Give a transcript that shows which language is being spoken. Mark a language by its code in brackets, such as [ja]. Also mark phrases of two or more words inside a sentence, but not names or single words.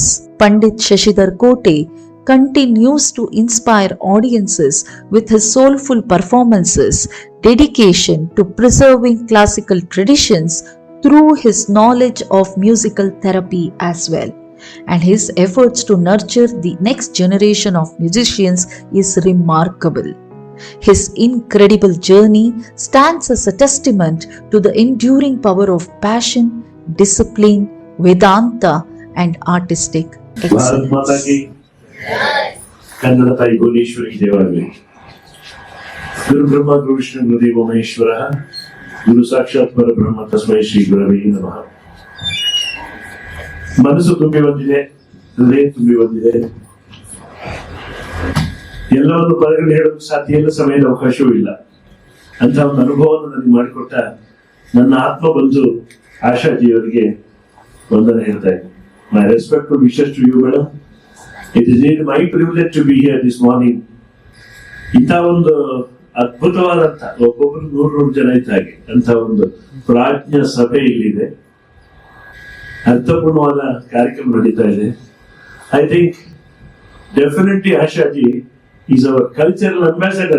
[en] Pandit Shashidhar Kote continues to inspire audiences with his soulful performances, dedication to preserving classical traditions through his knowledge of musical therapy as well, and his efforts to nurture the next generation of musicians is remarkable. His incredible journey stands as a testament to the enduring power of passion, discipline, Vedanta, and artistic ಭಾರತ್ ಮಾತಾ excellence. [kn] ಕಿ ಕನ್ನಡ ತಾಯಿ ಭುವನೇಶ್ವರಿ ದೇವಾಗಲಿ. [sa] ಗುರು ಬ್ರಹ್ಮ ಗುರು ವಿಷ್ಣು ಗುರುದೇವ ಮಹೇಶ್ವರ, ಗುರು ಸಾಕ್ಷಾತ್ ಪರಬ್ರಹ್ಮ ತಸ್ಮೈ ಶ್ರೀ ಗುರವೇ ನಮಃ. [kn] ಮನಸ್ಸು ತುಂಬಿ ಬಂದಿದೆ, ಹೃದಯ ತುಂಬಿ ಬಂದಿದೆ. ಎಲ್ಲವನ್ನು ಹೊರಗಡೆ ಹೇಳೋದು ಸಾಧ್ಯ ಇಲ್ಲ, ಸಮಯದ ಅವಕಾಶವೂ ಇಲ್ಲ. ಅಂತ ಒಂದು ಅನುಭವವನ್ನು ನನಗೆ ಮಾಡಿಕೊಟ್ಟ ನನ್ನ ಆತ್ಮ ಬಂಧು ಆಶಾಜಿಯವರಿಗೆ ವಂದನೆ ಹೇಳ್ತಾ ಇದ್ದೀನಿ. [en] My respectful wishes to you, madam. It is indeed my privilege to be here this morning. [kn] ಇಂಥ ಒಂದು ಅದ್ಭುತವಾದಂತ ಒಬ್ಬೊಬ್ಬರು 100 ಜನ ಇದ್ದ ಹಾಗೆ ಅಂತ ಒಂದು ಪ್ರಾಜ್ಞ ಸಭೆ ಇಲ್ಲಿದೆ. ಅರ್ಥಪೂರ್ಣವಾದ ಕಾರ್ಯಕ್ರಮ ನಡೀತಾ ಇದೆ. [en] I think definitely Ashaji is our cultural ambassador.